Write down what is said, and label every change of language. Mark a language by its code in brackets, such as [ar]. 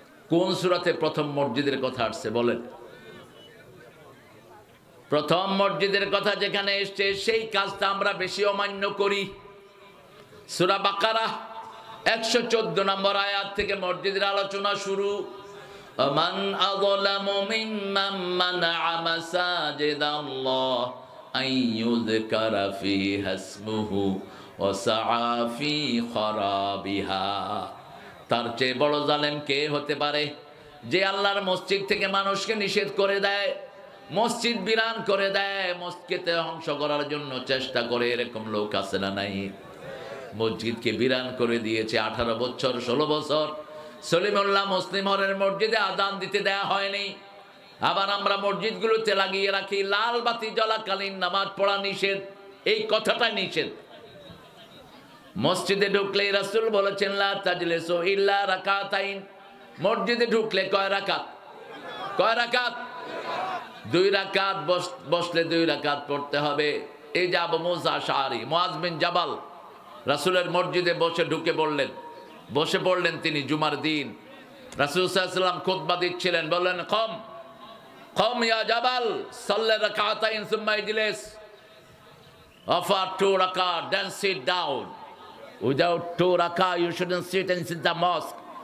[bn] কোন সূরাতে প্রথম মসজিদের কথা আসছে বলেন? প্রথম মসজিদের কথা যেখানে এসছে সেই কাজটা আমরা বেশি অমান্য করি। সূরা বাকারা 114 নম্বর আয়াত থেকে মসজিদের আলোচনা শুরু। [ar] ومن أظلم ممن منع مساجد الله أن يذكر فيها اسمه وسعى في خرابها। [bn] তার চেয়ে বড় জালেম কে হতে পারে যে আল্লাহর মসজিদ থেকে মানুষকে নিষেধ করে দেয়, মসজিদ বিরান করে দেয়, মসজিদে ধ্বংস করার জন্য চেষ্টা করে। এরকম লোক আছে না নাই? মসজিদকে বিরান করে দিয়েছে 18 বছর 16 বছর। সলিমুল্লাহ মুসলিম হলের মসজিদে আযান দিতে দেয়া হয়নি। আবার আমরা মসজিদগুলোতে লাগিয়ে রাখি লাল বাতি জ্বলাকালীন নামাজ পড়া নিষেধ। এই কথাটা নিষেধ। মসজিদে ঢুকলে রাসূল বলেছেন [ar] লা তাজলিসু ইল্লা রাকাতাইন। [bn] মসজিদে ঢুকলে কয় রাকাত? কয় রাকাত? 2 রাকাত। বসলে 2 রাকাত পড়তে হবে। এই যে আবু মুসা আশআরী মুআজ বিন জাবাল রাসূলের মসজিদে ঢুকে পড়লেন, বসে পড়লেন তিনি জুমার দিন। রাসূল সাল্লাল্লাহু আলাইহি ওয়াসাল্লাম খুতবা দিচ্ছিলেন, বললেন [ar] কম কম ইয়া জাবাল সাল্লি রাকাতাইন সুম্মা ইজলিস। [en] Offer 2 rakat, then sit down. Without 2 rakat, you shouldn't sit inside the mosque.